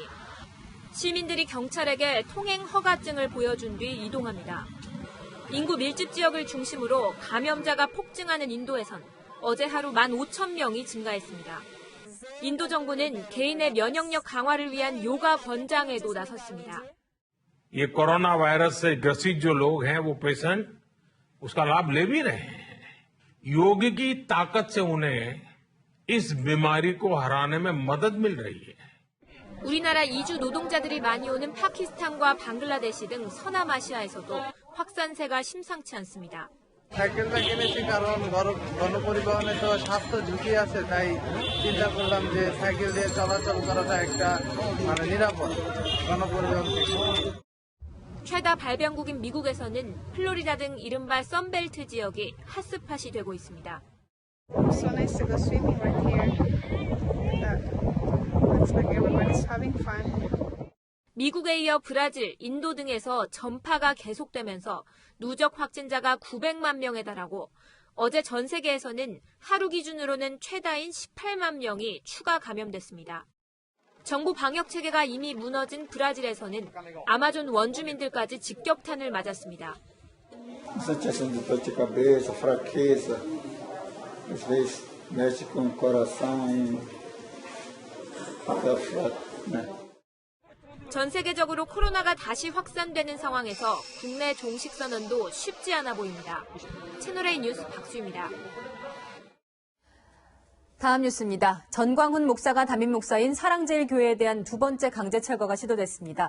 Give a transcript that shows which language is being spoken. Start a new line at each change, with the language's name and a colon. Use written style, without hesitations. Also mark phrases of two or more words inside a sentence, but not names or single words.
Korean: 시민들이 경찰에게 통행 허가증을 보여준 뒤 이동합니다. 인구 밀집 지역을 중심으로 감염자가 폭증하는 인도에선 어제 하루 15,000명이 증가했습니다. 인도 정부는 개인의 면역력 강화를 위한 요가 권장에도 나섰습니다.
Hindi: ये कोरोना वायरस से ग्रसित जो लोग हैं वो पेशेंट उसका लाभ ले भी रहे हैं। योग की ताकत से उन्हें इस बीमारी को हराने में मदद मिल रही है।
Korean: 우리나라 이주 노동자들이 많이 오는 파키스탄과 방글라데시 등 서남아시아에서도 확산세가 심상치 않습니다.
Bangla: সাইকেলটা কিনেছি কারণ গণপরিবহনে তো স্বাস্থ্য ঝুঁকি আছে, তাই চিন্তা করলাম যে সাইকেল দিয়ে চলাচল করাটা একটা নিরাপদ গণপরিবহন থেকে।
Korean: 최다 발병국인 미국에서는 플로리다 등 이른바 썬벨트 지역이 핫스팟이 되고 있습니다.
English: So nice to go swimming right here. Looks like everybody's having fun.
Korean: 미국에 이어 브라질, 인도 등에서 전파가 계속되면서 누적 확진자가 900만 명에 달하고 어제 전 세계에서는 하루 기준으로는 최다인 18만 명이 추가 감염됐습니다. 정부 방역 체계가 이미 무너진 브라질에서는 아마존 원주민들까지 직격탄을 맞았습니다.
Portuguese: Sensação de dor de cabeça, fraqueza, às vezes mexe com o coração e fica fraco, né?
Korean: 전 세계적으로 코로나가 다시 확산되는 상황에서 국내 종식 선언도 쉽지 않아 보입니다. 채널A 뉴스 박수입니다. 다음 뉴스입니다. 전광훈 목사가 담임 목사인 사랑제일교회에 대한 두 번째 강제 철거가 시도됐습니다.